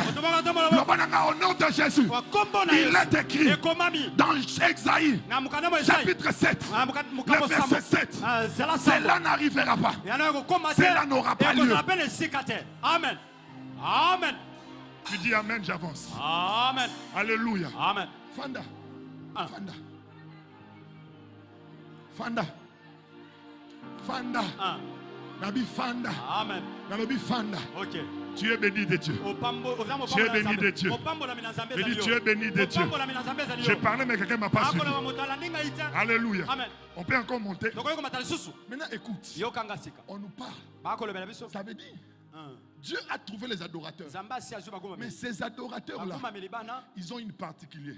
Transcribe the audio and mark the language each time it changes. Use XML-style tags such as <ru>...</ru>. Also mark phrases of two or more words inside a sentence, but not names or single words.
<fr>Au nom de Jésus, il est écrit dans Exaïe, chapitre 7, le verset 7. Cela n'arrivera pas. Cela n'aura pas lieu. Amen. Amen. Tu dis amen, j'avance. Amen. Alléluia. Amen.</fr> <ln>Fanda. Fanda. Fanda. Fanda. Nabi Fanda.</ln> <fr>Amen.</fr> <ln>Nabi Fanda.</ln> <fr>Ok. Tu es béni de Dieu. Tu es béni de Dieu. Je dis, tu es béni de Dieu. J'ai parlé, mais quelqu'un ne m'a pas suivi. Alléluia. Amen. On peut encore monter. Maintenant, écoute. On nous parle. Ça veut dire, Dieu a trouvé les adorateurs. Mais ces adorateurs-là, ils ont une particularité.</fr>